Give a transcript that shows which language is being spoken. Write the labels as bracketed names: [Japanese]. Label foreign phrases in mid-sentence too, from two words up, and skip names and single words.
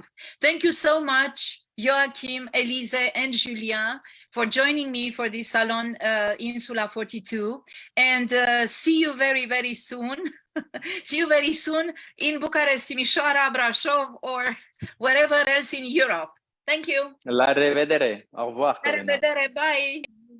[English] Thank you so much, Joachim, Elise, and Julien, for joining me for this Salon Insula 42, and see you very, very soon. See you very soon in Bucharest, Timișoara, Brașov, or wherever else in Europe. Thank you. [Romanian] La revedere. [French] Au revoir. [Romanian] La revedere. Bye.